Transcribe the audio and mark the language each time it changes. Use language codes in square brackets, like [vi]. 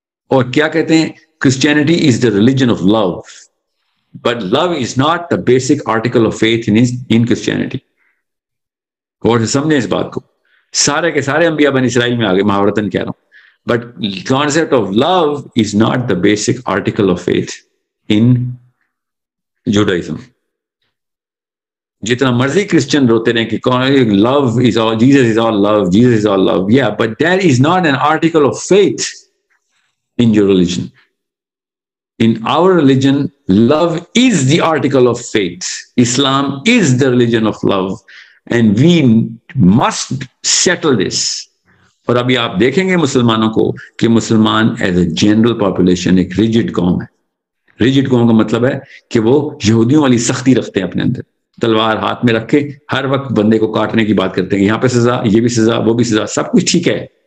[ur] اور کیا کہتے ہیں, [en] Christianity is the religion of love, but love is not the basic article of faith in Christianity. [ur] اور سمجھیں اس بات کو, سارے کے سارے انبیاء بنی اسرائیل میں آگے محاورتاً کہہ رہا ہوں, [en] but concept of love is not the basic article of faith in Judaism. [ur] جتنا مرضی کرسچن روتے رہے کہ [en] love is all, Jesus is all love, Jesus is all love. Yeah, but that is not an article of faith. in your religion. In our religion, love is the article of faith. Islam is the religion of love. And we must settle this. [ur] اور ابھی آپ دیکھیں گے مسلمانوں کو کہ مسلمان [en] as a general population [ur] ایک ریجڈ قوم ہے. ریجڈ قوم کا مطلب ہے کہ وہ یہودیوں والی سختی رکھتے ہیں اپنے اندر, تلوار ہاتھ میں رکھ کے ہر وقت بندے کو کاٹنے کی بات کرتے ہیں, یہاں پہ سزا, یہ بھی سزا, وہ بھی سزا, سب کچھ ٹھیک ہے.